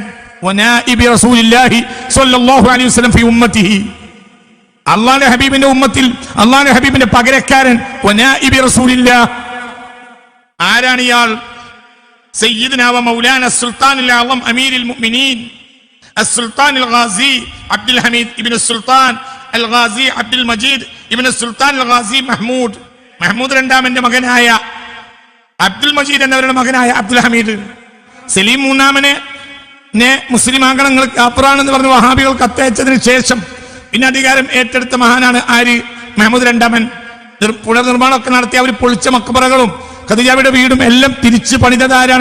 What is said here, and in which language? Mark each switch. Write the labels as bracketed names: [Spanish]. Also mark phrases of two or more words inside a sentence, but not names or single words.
[Arabic] ونائب رسول الله صلى الله عليه وسلم في أمته, [Malayalam] അള്ളാഹുവിന്റെ ഹബീബിന്റെ ഉമ്മത്തിൽ അള്ളാഹുവിന്റെ ഹബീബിന്റെ പകരക്കാരൻ. [Arabic] ونائب رسول الله, [Malayalam] ആരാണ് ഇയാൾ? [Arabic] سيدنا ومولانا السلطان الأعظم أمير المؤمنين السلطان الغازي عبد الحميد ابن السلطان الغازي عبد المجيد ابن السلطان الغازي محمود [Malayalam] രണ്ടാമന്റെ മകനായ അബ്ദുൽ മജീദ് എന്നവരുടെ മകനായ അബ്ദുൽ ഹമീദ്. സലീം മൂന്നാമനെ മുസ്ലിം ആംഗണങ്ങൾക്ക് അപ്പുറാണെന്ന് പറഞ്ഞ് വഹാബികൾ കത്തയച്ചതിന് ശേഷം പിന്നെ അധികാരം ഏറ്റെടുത്ത മഹാനാണ് ആര്? മഹമ്മൂദ് രണ്ടാമൻ. പുനർനിർമ്മാണമൊക്കെ നടത്തി അവർ പൊളിച്ച മക്ബറകളും ഖദീജയുടെ വീടും എല്ലാം തിരിച്ചു പണിതതാരാണ്?